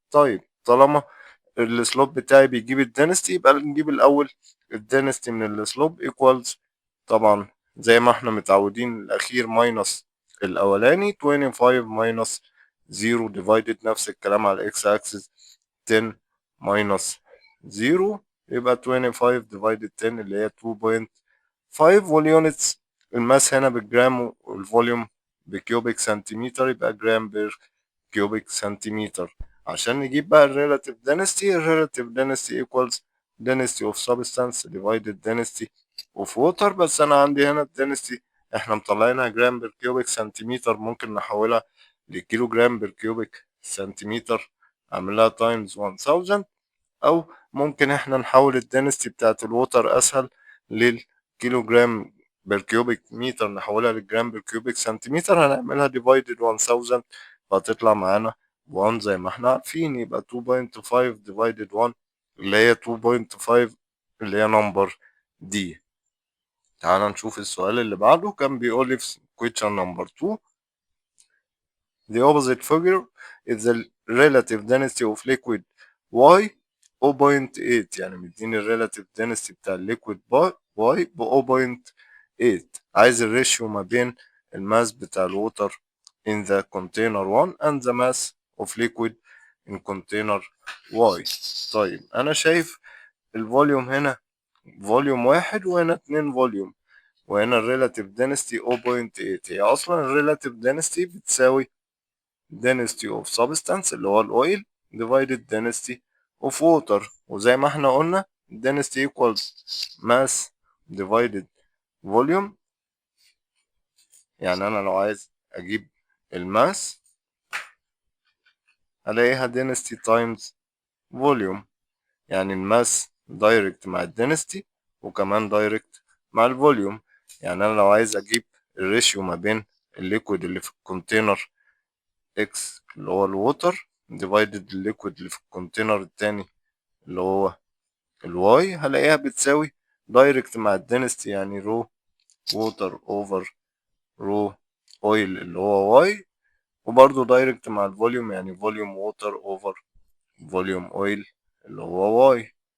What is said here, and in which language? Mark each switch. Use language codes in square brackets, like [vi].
[ar] طيب طالما السلوب بتاعي بيجيب الدنستي يبقى نجيب الاول الدنستي من السلوب equals طبعا زي ما احنا متعودين الاخير ماينس الاولاني 25 ماينس 0 divided نفس الكلام على الاكس اكسس 10 ماينس 0 يبقى 25 divided 10 اللي هي 2.5. واليونتس الماس هنا بالجرام والفوليوم بكيوبيك سنتيمتر يبقى جرام بير كيوبيك سنتيمتر. عشان نجيب بقى الريلاتيف [en] density equals density of substance divided density of water. [ar] بس انا عندي هنا الدنستي احنا مطلعينها جرام بير كيوبيك سنتيمتر، ممكن نحولها لكيلو جرام بير كيوبيك سنتيمتر اعملها تايمز 1000، او ممكن احنا نحول الدنستي بتاعت الووتر اسهل للكيلو جرام بير كيوبيك متر نحولها للجرام بير كيوبيك سنتيمتر، هنعملها divided 1000 فهتطلع معانا 1 زي ما احنا عارفين. يبقى 2.5 divided 1 اللي هي 2.5 اللي هي نمبر دي. تعال نشوف السؤال اللي بعده. كان بيقول لي في [en] question number 2 the opposite figure is the relative density of liquid y 0.8. [ar] يعني مديني الريلاتيف density بتاع الليكويد y ب 0.8. عايز الريشيو ما بين الماس بتاع الووتر [en] in the container 1 and the mass of liquid in container y. [ar] طيب انا شايف الفوليوم هنا فوليوم واحد وهنا 2 فوليوم، وهنا الريلاتيف density 0.8. هي اصلا الريلاتيف density بتساوي [en] density of substance [ar] اللي هو الاويل [en] divided density of water. [ar] وزي ما احنا قلنا [en] density equals mass divided volume. [ar] يعني انا لو عايز اجيب الماس هلاقيها density times volume، يعني الماس دايركت مع الدنستي وكمان دايركت مع الفوليوم. يعني انا لو عايز اجيب الريشيو ما بين الليكويد اللي في الكونتينر X اللي هو الووتر ديفايدد الليكويد اللي في الكونتينر التاني اللي هو الواي، هلاقيها بتساوي دايركت مع الدنستي، يعني رو ووتر اوفر رو اويل اللي هو واي، وبرضه دايركت مع الفوليوم يعني فوليوم ووتر اوفر فوليوم اويل اللي هو واي.